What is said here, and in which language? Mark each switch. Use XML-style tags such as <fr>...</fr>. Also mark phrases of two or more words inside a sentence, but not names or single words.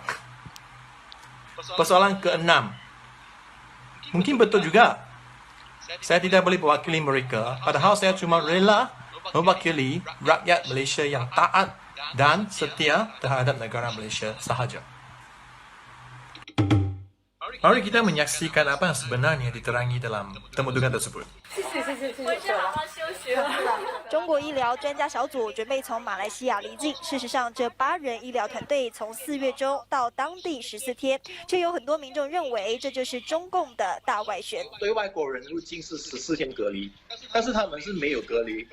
<ms>Persoalan keenam, mungkin betul juga saya tidak boleh mewakili mereka, padahal saya cuma rela mewakili rakyat Malaysia yang taat dan setia terhadap negara Malaysia sahaja. Mari kita menyaksikan apa yang sebenarnya diterangi dalam temudugan tersebut.</ms> <zh>中国医疗专家小组准备从马来西亚离境。事实上，这8人医疗团队从4月中到当地14天，却有很多民众认为这就是中共的大外宣。对外国人入境是14天隔离，但是他们是没有隔离。</zh>